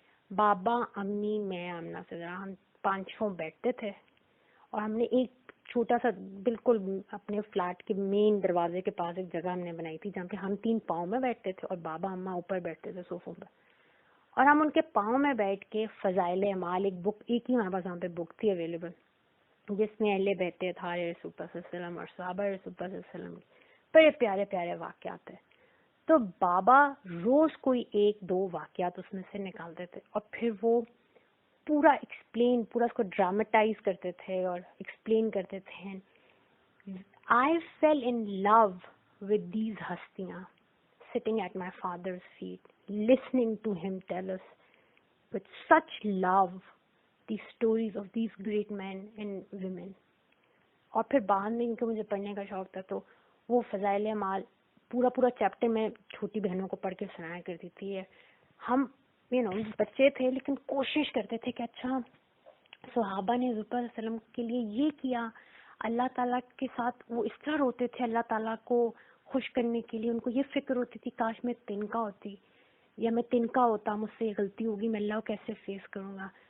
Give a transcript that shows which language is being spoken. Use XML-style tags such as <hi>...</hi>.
<ur>بابا، امی، میں، آمنہ سے ذرا ہم 5 بیٹھتے تھے اور ہم نے ایک چھوٹا سا بالکل اپنے فلیٹ کے مین دروازے کے پاس ایک جگہ ہم نے بنائی تھی جہاں پہ ہم 3 پاؤں میں بیٹھتے تھے اور بابا اماں اوپر بیٹھتے تھے صوفوں پہ، اور ہم ان کے پاؤں میں بیٹھ کے فضائل اعمال، ایک بک، ایک ہی ہمارے پاس وہاں پہ بک تھی اویلیبل جس میں اہل بیت اطہار رسول اللہ صلی اللہ علیہ وسلم اور صحابہ رسول اللہ صلی اللہ علیہ وسلم بڑے پیارے پیارے واقعات ہیں. تو بابا روز کوئی 1-2 واقعات اس میں سے نکالتے تھے اور پھر وہ پورا ایکسپلین، پورا اس کو ڈراماٹائز کرتے تھے اور ایکسپلین کرتے تھے.</ur> <en>I feel in love with these ہستیاں sitting at my father's feet, listening to him tell us with such love the stories of these great men and women.</en> <ur>اور پھر بعد میں ان کو مجھے پڑھنے کا شوق تھا تو وہ فضائل اعمال پورا چیپٹر میں چھوٹی بہنوں کو پڑھ کے سنایا کرتی تھی. ہم بچے تھے لیکن کوشش کرتے تھے کہ اچھا صحابہ نے حضور صلی اللہ علیہ وسلم کے لیے یہ کیا، اللہ تعالیٰ کے ساتھ وہ اس طرح روتے تھے، اللہ تعالیٰ کو خوش کرنے کے لیے ان کو یہ فکر ہوتی تھی کاش میں تنکا ہوتی یا میں تنکا ہوتا، مجھ سے یہ غلطی ہوگی، میں اللہ کو کیسے فیس کروں گا.</ur>